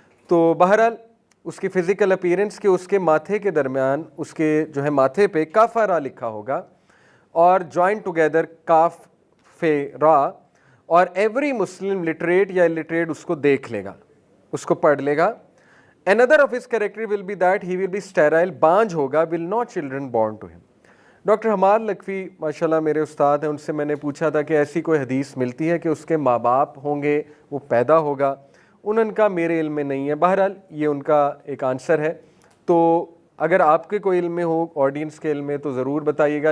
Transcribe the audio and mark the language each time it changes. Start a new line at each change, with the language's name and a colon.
Urdu: تو بہرحال اس کی فزیکل اپیرنس کے اس کے ماتھے کے درمیان اس کے جو ہے ماتھے پہ کافارا لکھا ہوگا اور جوائن ٹوگیدر کاف فے را، اور
English: every Muslim literate یا illiterate
Urdu: اس کو دیکھ لے گا، اس کو پڑھ لے گا.
English: Another of his character will be that he will be sterile،
Urdu: بانجھ ہوگا،
English: will not children born to him.
Urdu: Doctor Hammad Lakhvi ماشاءاللہ میرے استاد ہیں، ان سے میں نے پوچھا تھا کہ ایسی کوئی حدیث ملتی ہے کہ اس کے ماں باپ ہوں گے، وہ پیدا ہوگا؟ ان کا میرے علم میں نہیں ہے. بہرحال یہ ان کا ایک آنسر ہے. تو اگر آپ کے کوئی علم میں ہو، آڈینس کے علم میں، تو ضرور بتائیے گا.